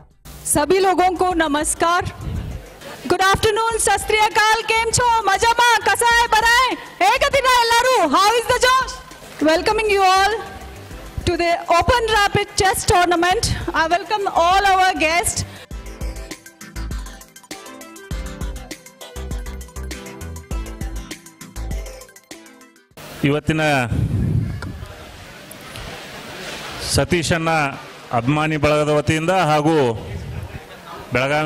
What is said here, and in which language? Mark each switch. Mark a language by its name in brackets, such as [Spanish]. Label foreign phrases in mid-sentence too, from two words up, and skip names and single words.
[Hindi] सभी लोगों को नमस्कार, [English] good afternoon, [Punjabi] ਸਤ ਸ੍ਰੀ ਅਕਾਲ, [Gujarati] કેમ છો, મજામા, [Marathi] कसा है, बरा है, [Kannada] ಹೇಗದಿರಾ ಎಲ್ಲರೂ, [English] how is the josh? welcoming you all to the open rapid chess tournament. I welcome all our guest. [Kannada] ಇವತ್ತಿನ ಸತೀಶ್ ಅಣ್ಣ ಅಭಿಮಾನಿ ಬಳಗದ ವತಿಯಿಂದ ಹಾಗೂ ಬೆಳಗಾವಿ